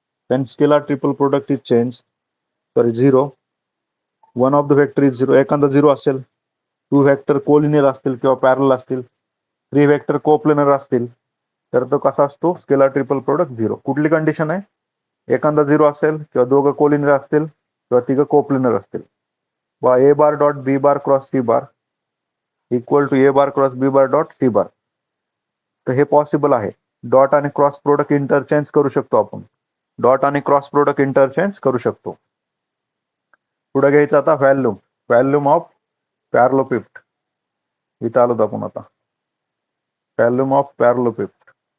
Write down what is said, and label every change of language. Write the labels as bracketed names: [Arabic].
[English] then scalar triple product is change, sorry 0, one of the vector is 0, [Marathi] एखादा 0 असेल, 2 vector collinear असतील किंवा पॅरल असतील, 3 वेक्टर कोप्लेनर असतील, तर तो कसा असतो स्केलर ट्रिपल प्रोडक्ट 0. कुठली कंडिशन आहे, एखादा 0 असेल किंवा दोघं कोलिनियर असतील किंवा तिघं कोप्लेनर असतील. [English] वा a bar dot b bar cross c bar equal to a bar cross b bar dot c bar. [Marathi] तर हे पॉसिबल आहे. डॉट आणि क्रॉस प्रोडक्ट इंटरचेंज करू शकतो आपण, डॉट आणि क्रॉस प्रोडक्ट इंटरचेंज करू शकतो. पुढे घ्यायचं आता व्हॅल्यूम, व्हॅल्यूम ऑफ पॅरलोपिप्ट. इथं आलो आपण आता, व्हॅल्यूम ऑफ पॅरलोपिप्ट.